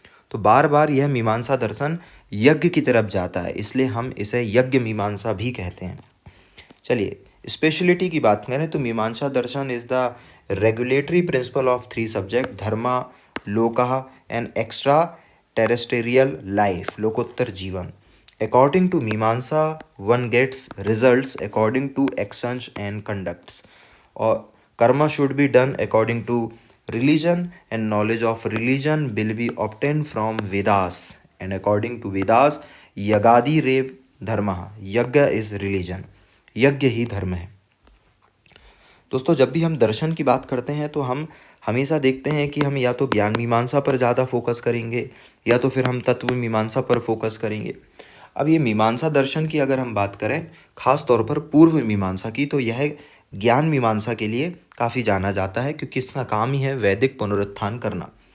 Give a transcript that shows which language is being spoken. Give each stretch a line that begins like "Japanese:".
Hindi: तो बार बार यह मीमांसा दर्शन यज्ञ की तरफ जाता है, इसलिए हम इसे यज्ञ मीमांसा भी कहते हैं। चलिए स्पेशलिटी की बात करें तो
English: Mimamsa darshan is the regulatory principle of 3 subject, dharma, loka and extraterrestrial life, लोकोत्तर जीवन। According to Mimamsa, one gets results according to actions and conducts. Or karma should be done according to religion, and knowledge of religion will be obtained from Vedas. And according to Vedas, yagadi rev dharma. Yajna is religion.
Hindi: यज्ञ ही धर्म है। दोस्तों, जब भी हम दर्शन की बात करते हैं तो हम हमेशा देखते हैं कि हम या तो ज्ञान मीमांसा पर ज़्यादा फोकस करेंगे, या तो फिर हम तत्व मीमांसा पर फोकस करेंगे। अब ये मीमांसा दर्शन की अगर हम बात करें, खास तौर पर पूर्व मीमांसा की, तो यह ज्ञान मीमांसा के लिए काफ़ी जाना जाता है, क्योंकि इसका काम ही है वैदिक पुनरुत्थान करना।